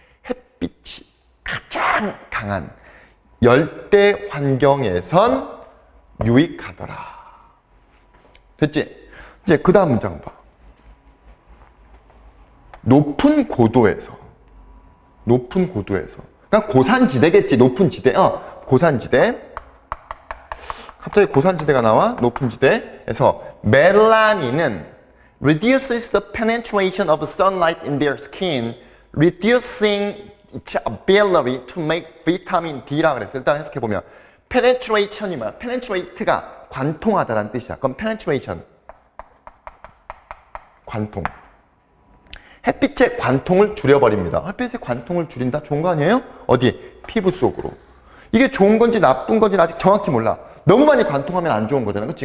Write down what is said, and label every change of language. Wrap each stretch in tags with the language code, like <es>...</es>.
<ko>햇빛이 가장 강한 열대 환경에선 유익하더라. 됐지? 이제 그 다음 문장 봐. 높은 고도에서. 그러니까 고산지대겠지. 높은 지대. 고산지대. 갑자기 고산지대가 나와. 높은 지대에서 멜라닌은</ko> <en>reduces the penetration of sunlight in their skin, reducing its ability to make vitamin D</en> <ko>라 그랬어. 일단 해석해보면 penetration이 뭐야? penetrate가 관통하다라는 뜻이야. 그럼 penetration 관통. 햇빛의 관통을 줄여버립니다. 햇빛의 관통을 줄인다? 좋은 거 아니에요? 어디? 피부 속으로. 이게 좋은 건지 나쁜 건지 아직 정확히 몰라. 너무 많이 관통하면 안 좋은 거잖아. 그치?</ko>